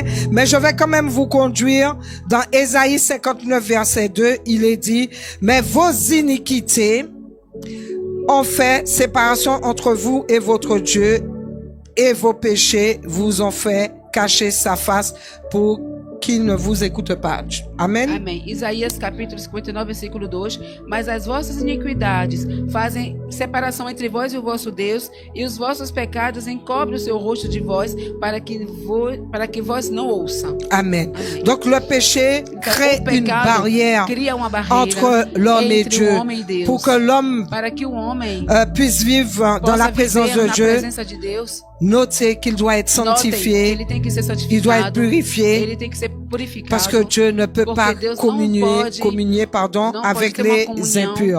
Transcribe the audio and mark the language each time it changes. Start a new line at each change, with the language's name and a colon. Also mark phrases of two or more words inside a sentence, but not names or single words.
French: Mais je vais quand même vous conduire dans Ésaïe 59, verset 2. Il est dit, mais vos iniquités ont fait séparation entre vous et votre Dieu, et vos péchés vous ont fait cacher sa face pour qu'il ne vous écoute pas.
Portuguese: Amém? Amém. Isaías capítulo 59, versículo 2. Mas as vossas iniquidades fazem separação entre vós e o vosso Deus, e os vossos pecados encobrem o seu rosto de vós, para que vós não ouçam. Amen. Amém.
French: Donc le péché crée une barrière entre l'homme et Dieu, pour que l'homme puisse vivre dans la présence de Dieu. Notez qu'il doit être sanctifié, il doit être purifié, parce que Dieu ne peut pas communier avec les impurs.